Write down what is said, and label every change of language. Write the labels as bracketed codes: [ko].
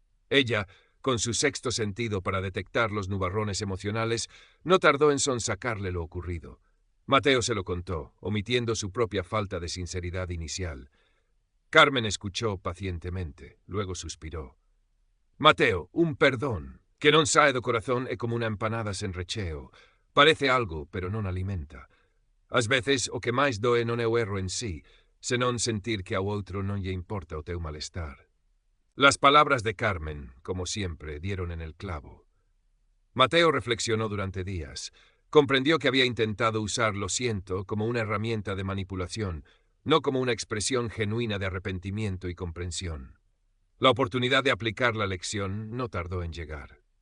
[es] Ella, con su sexto sentido para detectar los nubarrones emocionales, no tardó en sonsacarle lo ocurrido. Mateo se lo contó, omitiendo su propia falta de sinceridad inicial. Carmen escuchó pacientemente, luego suspiró. [gl] «Mateo, un perdón, que non sae do corazón é como unha empanada sen recheo. Parece algo, pero non alimenta. Ás veces, o que máis doe non é o erro en sí, senón sentir que ao outro non lle importa o teu malestar». [es] Las palabras de Carmen, como siempre, dieron en el clavo. Mateo reflexionó durante días. Comprendió que había intentado usar «lo siento» como una herramienta de manipulación, no como una expresión genuina de arrepentimiento y comprensión. La oportunidad de aplicar la lección no tardó en llegar.